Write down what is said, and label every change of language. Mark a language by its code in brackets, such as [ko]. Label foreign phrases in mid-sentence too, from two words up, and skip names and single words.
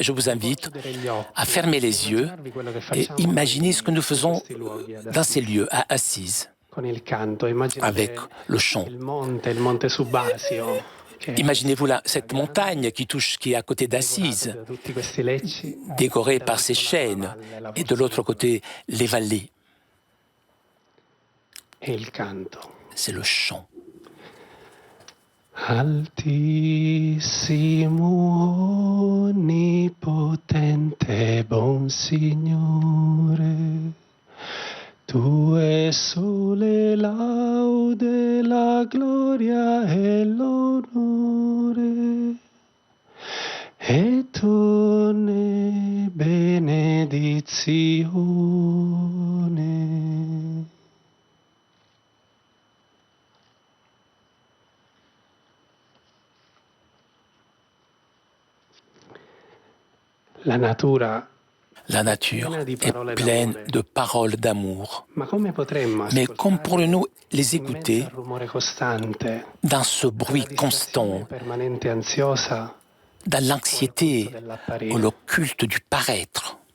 [fr] Je vous invite à fermer les yeux et imaginer ce que nous faisons dans ces lieux, à Assise, avec le chant. Imaginez-vous cette montagne qui est à côté d'Assise, décorée par ces chênes, et de l'autre côté, les vallées. C'est le chant. [it] Altissimo, onnipotente, bon Signore, tue sole laude, la gloria e l'onore, e tu ne benedizione. [fr] La nature est pleine de paroles d'amour. Mais comment pourrions-nous les écouter dans ce bruit constant, dans l'anxiété ou le culte du paraître?